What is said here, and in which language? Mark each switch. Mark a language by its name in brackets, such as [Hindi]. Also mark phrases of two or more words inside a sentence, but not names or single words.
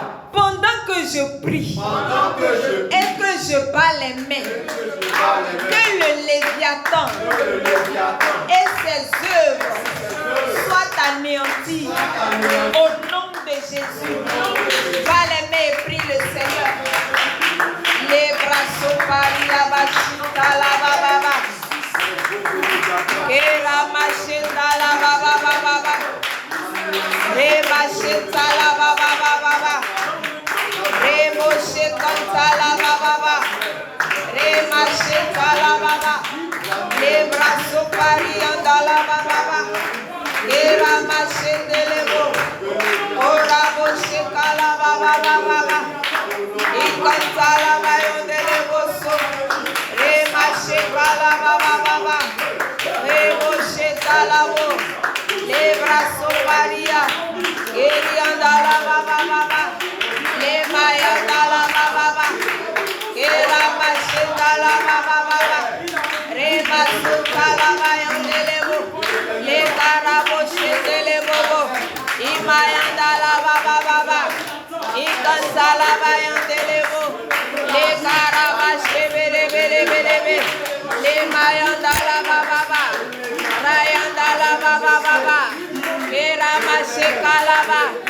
[French] Pendant que je prie et que je bats les mains, que le Léviathan et ses œuvres soient anéanties au nom de Jésus. Bats les mains et prie le Seigneur. Les bras pari la bachita la baba. Et la macheta la baba. Les macheta la baba. Remoshe kantala baba, remashe kala baba, le braso pari andala baba, era mashe delebo, ora boshe kala baba, ikantala bayo delebo so, remashe kala baba, remoshe talabo, le braso paria, eri andala baba. Le mayanda la baba, kera machenda la baba, re masuka la mayanda lebo, le karabo shende lebo, imayanda la baba, ikanta la mayanda lebo, le karaba shebere, le mayanda la baba, rayanda la baba, kera macheka la baba.